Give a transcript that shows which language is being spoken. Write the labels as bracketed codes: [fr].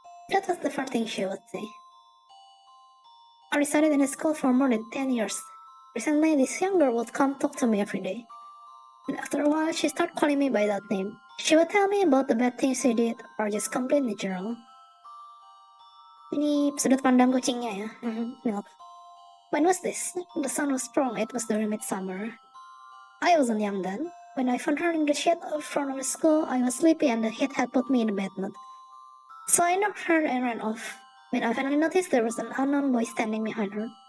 [en] That was the first thing she would say. I resided in a school for more than 10 years. Recently, this young girl would come talk to me every day. And after a while, she started calling me by that name. She would tell me about the bad things she did, or just complain in general. [id] Ini sudut pandang kucingnya ya. [en] Milk. When was this? The sun was strong. It was during midsummer. I wasn't young then. When I found her in the shed in front of the school, I was sleepy and the heat had put me in a bad mood. So I knocked her and ran off. When I finally noticed there was an unknown boy standing behind her.